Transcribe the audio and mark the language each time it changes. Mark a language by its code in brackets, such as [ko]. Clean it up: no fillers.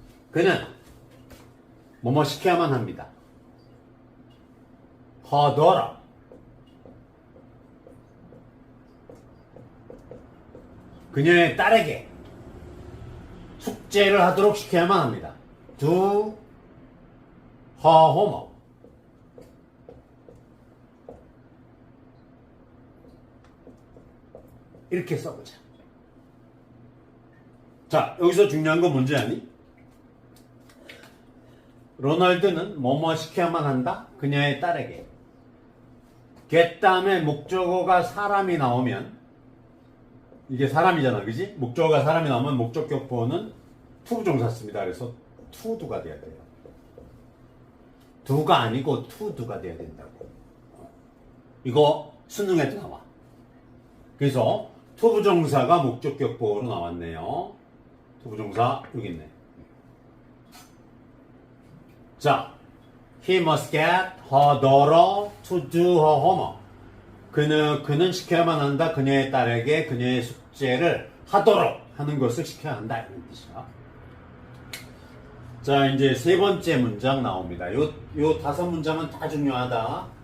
[ko] 그는 뭐뭐 시켜야만 합니다. [en] her daughter [ko] 그녀의 딸에게 숙제를 하도록 시켜야만 합니다. [en] do her homework [ko] 이렇게 써보자. 자, 여기서 중요한 건 뭔지 아니? 로널드는 뭐뭐 시켜야만 한다? 그녀의 딸에게. get 다음에 목적어가 사람이 나오면 이게 사람이잖아, 그지? 목적어가 사람이 나오면 목적격 보어는 to 부정사 씁니다. 그래서 to do가 돼야 돼요. do가 아니고 to do가 돼야 된다고. 이거 수능에도 나와. 그래서 to 부정사가 목적격 보어로 나왔네요. to 부정사 여기 있네. [en] 자, he must get her daughter to do her homework. [ko] 그는 시켜야만 한다. 그녀의 딸에게 그녀의 숙제를 하도록 하는 것을 시켜야 한다. 이런 뜻이야. 자, 이제 세 번째 문장 나옵니다. 요 다섯 문장은 다 중요하다.